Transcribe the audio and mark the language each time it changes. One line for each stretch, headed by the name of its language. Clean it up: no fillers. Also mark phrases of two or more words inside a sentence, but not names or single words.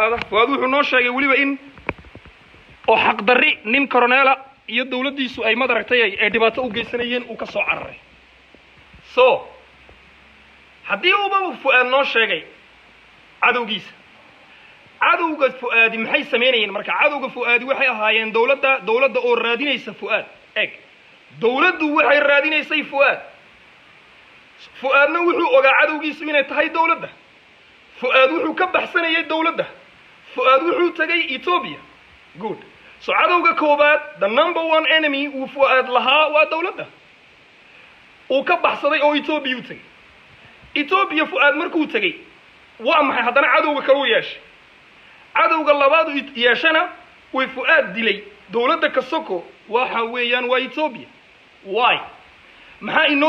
Somali: hada Fuad wuxuu noo sheegay waliba in oo xaq darri nin coronela iyo dawladdiisu ay mad aragtay ay dhibaato u geysanayeen uu ka soo cararay so haddii uu Fuad noo sheegay cadowgiisa cadowga Fuad maxay sameeyeen marka cadowga Fuad waxay ahaayeen dawladda oo raadinaysa Fuad dawladdu waxay raadinaysay Fuadna wuxuu ogaa cadowgiisu inay tahay dawladda Fuad wuxuu ka baxsanayay dawladda Fuad wuxuu tagay Ethiopia good so cadowga koobaad
English: the number one enemy
Somali: uu Fuad lahaa waa dawladda uu ka baxsaday oo Ethiopia u tagay Ethiopia Fuad markuu tagay waa maxay haddana cadowga kale u yeeshay cadowga labaad u yeeshana way Fuad dilay dawladda ka soko waxa weeyaan waa Ethiopia why maxaa inoo